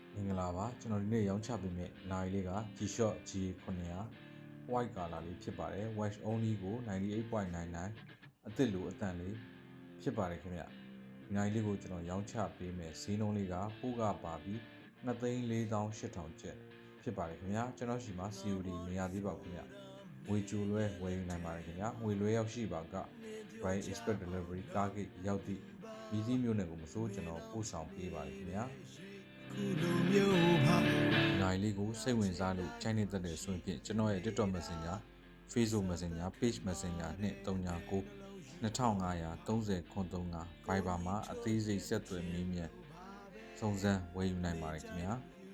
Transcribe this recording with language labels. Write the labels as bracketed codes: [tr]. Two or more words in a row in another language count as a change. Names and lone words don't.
[my] င်္ဂလာပါကျွန်တော်ဒီနေ့ရောင်းချပေးမယ့်နိုင်လေးက G-Shock G900 [en] white color [my] လေးဖြစ်ပါတယ် [en] wash only [my] ကို 98.99 အသစ်လိုအတန်လေးဖြစ်ပါတယ်ခင်ဗျဒီနိုင်လေးကိုကျွန်တော်ရောင်းချပေးမယ့်ဈေးနှုန်းလေးကပိုးကပါပြီး 2,48,000 ကျပ်ဖြစ်ပါတယ်ခင်ဗျကျွန်တော်ရှိမှာ COD မရသေးပါဘူးခင်ဗျငွေကြိုလွှဲဝယ်ယူနိုင်ပါတယ်ခင်ဗျငွေလွှဲရောက်ရှိပါက [en] by express delivery [my] ကားဂိတ်ရောက်သည့်မြည်သီးမျိုးနယ်ကိုမစိုးကျွန်တော်ပို့ဆောင်ပေးပါတယ်ခင်ဗျ နိုင်လေးကိုစိတ်ဝင်စားလို့ချိုင်းနေတတ်တဲ့ဆိုရင်ဖြင့်ကျွန်တော်ရဲ့ TikTok Messenger Facebook Messenger Page Messenger နဲ့39 2530 Viber မှာအသေးစိတ်ဆက်သွယ်မေးမြန်းစုံစမ်းဝယ်ယူနိုင်ပါတယ်ခင်ဗျာ